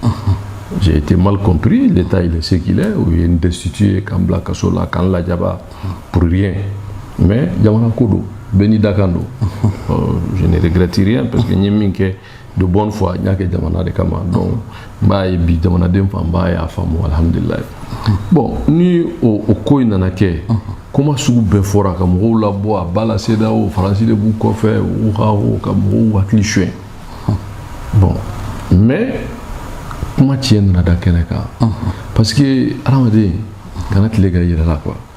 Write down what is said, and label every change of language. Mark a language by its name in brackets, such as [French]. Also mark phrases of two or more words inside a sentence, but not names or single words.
[French] J'ai été mal compris, l'État il est ce qu'il est, il est destitué [Bambara] k'an bila kaso la k'an lajaba [French] pour rien [Bambara] mais jamana ko don bɛɛ n'i dakan don [French] je ne regrette rien parce que [Bambara] n ye min kɛ [French] de bonne foi [Bambara] n y'a kɛ jamana de kama donc n b'a ye bi jamanaden fanba y'a faamu alhamdulilayi. Bon ni o ko in nana kɛ kuma sugu bɛɛ fɔra ka mɔgɔw labɔ a ba la CEDEAO Faransi de b'u kɔfɛ u ka mɔgɔw hakili suɲɛ bon mais kuma tiɲɛ nana da kɛnɛ kan [French] parce que [Bambara] adamaden kana tile ka yɛrɛ la quoi